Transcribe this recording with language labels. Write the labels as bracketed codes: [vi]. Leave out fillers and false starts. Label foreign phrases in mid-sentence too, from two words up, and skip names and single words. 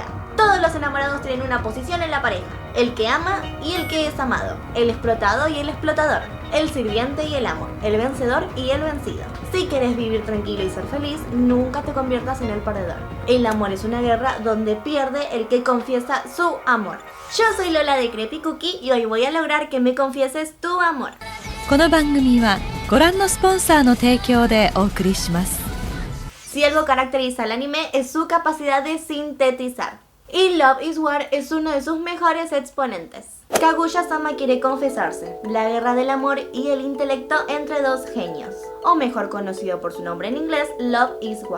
[es] Todos los enamorados tienen una posición en la pareja: el que ama y el que es amado, el explotado y el explotador, el sirviente y el amo, el vencedor y el vencido. Si quieres vivir tranquilo y ser feliz, nunca te conviertas en el perdedor. El amor es una guerra donde pierde el que confiesa su amor. Yo soy Lola de Creepy Cookie y hoy voy a lograr que me confieses tu amor. [ja] この番組はご覧のスポンサーの提供でお送りします。 [es] Si algo caracteriza al anime es su capacidad de sintetizar. Y Love is War es uno de sus mejores exponentes. Kaguya-sama quiere confesarse, la guerra del amor y el intelecto entre dos genios, o mejor conocido por su nombre en inglés, Love is War.